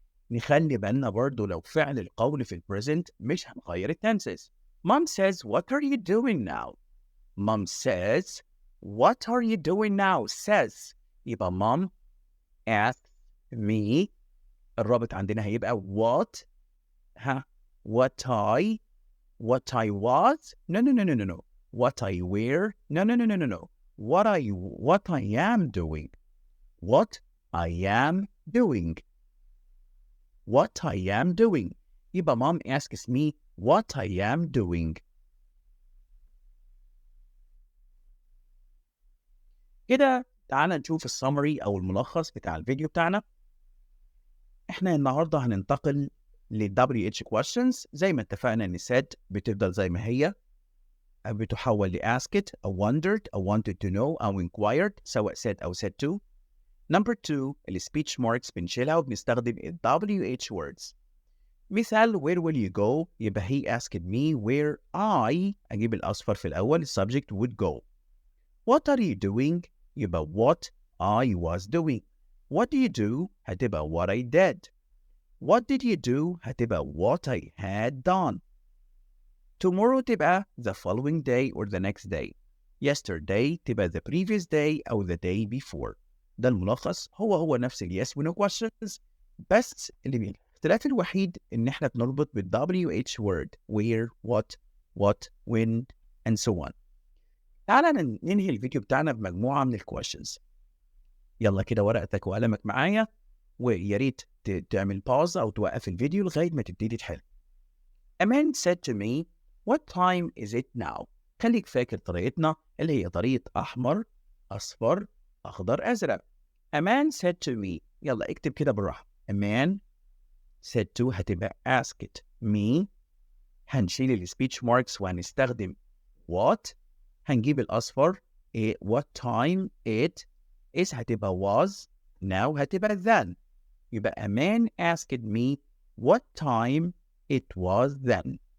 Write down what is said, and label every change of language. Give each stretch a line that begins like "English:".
Arabic: نخلي بالنا برضو لو فعل القول في البريزنت مش هنغير التنسز.
English: Mom says, what are you doing now? Mom says, what are you doing now? says. يبقى mom asked me.
Arabic: الرابط عندنا هيبقى what.
English: What I was. No. What I wear. No. What I am doing. What I am doing. What I am doing. يبقى mom asks me what I am doing.
Arabic: كده تعال نشوف السمري أو الملخص بتاع الفيديو بتاعنا. احنا النهاردة هننتقل ل WH questions. زي ما اتفقنا ان said بتفضل زي ما هي، بتحول ل asked أو wondered أو wanted to know أو inquired سواء said أو said to. Number 2 ال speech marks بنشيلها وبنستخدم ال WH words.
English: مثال where will you go؟ يبقى he asked me where I
Arabic: أجيب الأصفر في الأول
English: subject would go. What are you doing؟ يبقى what I was doing. What do you do؟ هتبقى what I did. What did you do؟ هتبقى what I had done. Tomorrow تبقى the following day or the next day. Yesterday تبقى the previous day أو the day before.
Arabic: ده الملخص، هو نفس ال yes و no questions، بس الاختلاف الوحيد إن إحنا بنربط بال WH word where, what, when, and so on. تعالى ننهي الفيديو بتاعنا بمجموعة من الكويشنز. يلا كده ورقتك وقلمك معايا، ويا ريت تعمل باوز أو توقف الفيديو لغاية ما تبتدي تحل.
English: A man said to me, what time is it now?
Arabic: خليك فاكر طريقتنا اللي هي طريقة أحمر، أصفر، أخضر، أزرق.
English: A man said to me.
Arabic: يلا اكتب كده بالراحة.
English: A man said to هتبقى asked me.
Arabic: هنشيل ال speech marks وهنستخدم what.
English: هنجيب الأصفر what time it is هتبقى was. now هتبقى then. يبقى a man asked me what time it was then.